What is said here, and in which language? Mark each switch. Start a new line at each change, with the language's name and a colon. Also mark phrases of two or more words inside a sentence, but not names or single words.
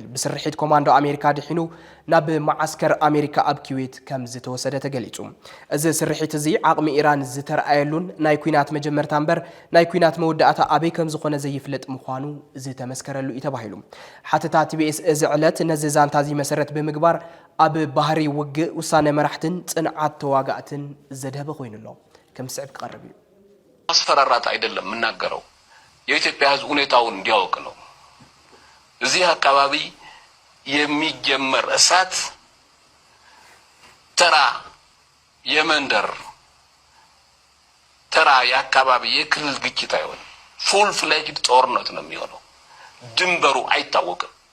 Tigrinya: ብስርሒት ኮማንዶ ኣሜሪካ ድሒኑ ናብ ማዓስከር ኣሜሪካ ኣብ ኩዌት ከም ዝተወሰደ ተገሊጹ እዚ ስርሒት እዚ ዓቕሚ ኢራን ዝተረኣየሉን ናይ ኩናት መጀመርታ እምበር ናይ ኩናት መወዳእታ ኣበይ ከም ዝኾነ ዘይፍለጥ ምዃኑ ዝተመስከረሉ እዩ ተባሂሉ ሓተታ ቲቢኤስ እዚ ዕለት ነዚ ዛንታ እዚ መሰረት ብምግባር ኣብ ባህሪ ውግእ ውሳነ መራሕትን ጽንዓት ተዋጋእትን ዘደበ ኮይኑሎ ከም ስዕብ ክቀርብ እዩ
Amharic: ማስፈራራት አይደለም ምናገረው የኢትዮጵያ ህዝብ ሁኔታውን እንዲያውቅ ነው እዚህ አካባቢ የሚጀመር እሳት ተራ የመንደር ተራ የአካባቢ የክልል ግጭት አይሆን
English: full fledged
Amharic: ጦርነት ነው የሚሆነው ድንበሩ አይታወቅም